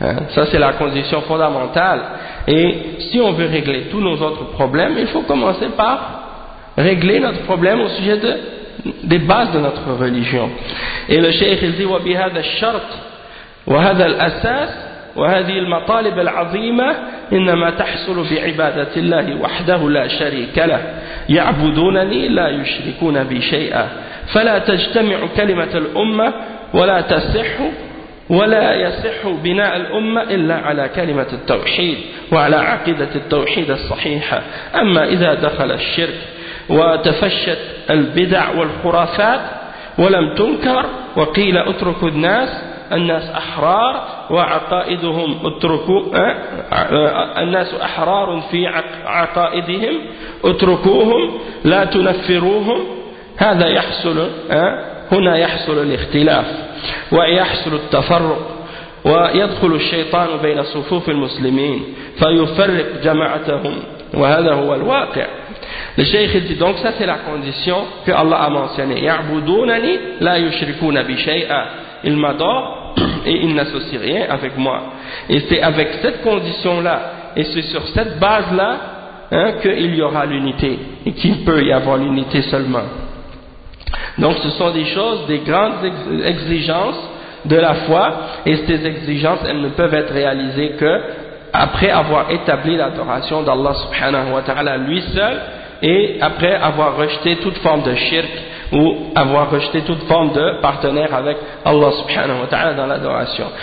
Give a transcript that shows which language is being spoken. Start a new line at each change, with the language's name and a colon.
French: Ça c'est la condition fondamentale. Et si on veut régler tous nos autres problèmes, il faut commencer par régler notre problème au sujet des bases de notre religion. Et le cheikh il dit,
Arabic: وَبِهَذَا الشَّرْطِ وَهَذَا الْأَسَاسِ وَهَذِي الْمَطَالِبَ الْعَظِيمَةِ إِنَّمَا تَحْصُلُ بِعِبَادَةِ اللَّهِ وَحْدَهُ لَا شَرِيكَ لَهِ يَعْبُدُونَنِي لَا يُشْرِكُونَ بِي شَيْئًا فلا تجتمع كلمة الأمة ولا تصح ولا يصح بناء الأمة إلا على كلمة التوحيد وعلى عقيدة التوحيد الصحيحة. أما إذا دخل الشرك وتفشت البدع والخرافات ولم تنكر وقيل اتركوا الناس أحرار وعقائدهم اتركوا الناس أحرار في عقائدهم اتركوهم لا تنفروهم هذا يحصل هنا يحصل الاختلاف ويحصل التفرق ويدخل الشيطان بين صفوف المسلمين فيفرق جماعتهم وهذا هو الواقع.
French: Le cheikh dit donc, ça c'est la condition que Allah a mentionné.
Arabic: يعبدونني لا يشركون بشيء.
French: Ils m'adorent et ils n'associent rien avec moi. Et c'est avec cette condition là et c'est sur cette base là qu'il y aura l'unité et qu'il peut y avoir l'unité seulement. Donc ce sont des choses, des grandes exigences de la foi, et ces exigences, elles ne peuvent être réalisées que après avoir établi l'adoration d'Allah subhanahu wa ta'ala lui seul, et après avoir rejeté toute forme de shirk, ou avoir rejeté toute forme de partenaire avec Allah subhanahu wa ta'ala dans l'adoration.